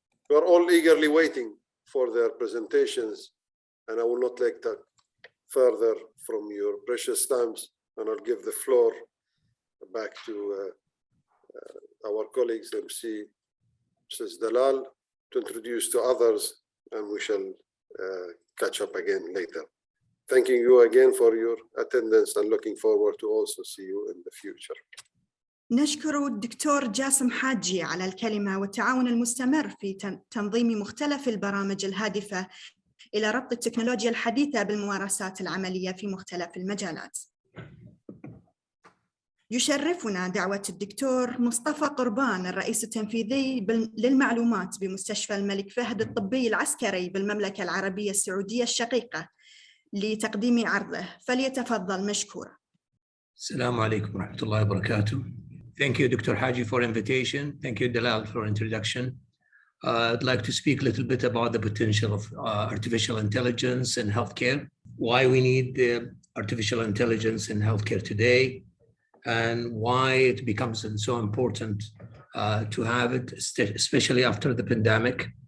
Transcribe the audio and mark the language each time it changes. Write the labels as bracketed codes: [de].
[en] We are all eagerly waiting for their presentations, and I will not take that further from your precious times, and I'll give the floor back to our colleagues, MC Mrs. Dalal, to introduce to others, and we shall catch up again later. Thanking you again for your attendance and looking forward to also see you in the future. [ar] نشكر الدكتور جاسم حاجي على الكلمة والتعاون المستمر في تنظيم مختلف البرامج الهادفة إلى ربط التكنولوجيا الحديثة بالممارسات العملية في مختلف المجالات. يشرفنا دعوة الدكتور مصطفى قربان الرئيس التنفيذي للمعلومات بمستشفى الملك فهد الطبي العسكري بالمملكة العربية السعودية الشقيقة لتقديم عرضه، فليتفضل مشكورا. السلام عليكم ورحمة الله وبركاته. [en] Thank you, Dr. Haji, for invitation. Thank you, Dalal, for introduction. I'd like to speak a little bit about the potential of artificial intelligence in healthcare, why we need the artificial intelligence in healthcare today, and why it becomes so important to have it, especially after the pandemic.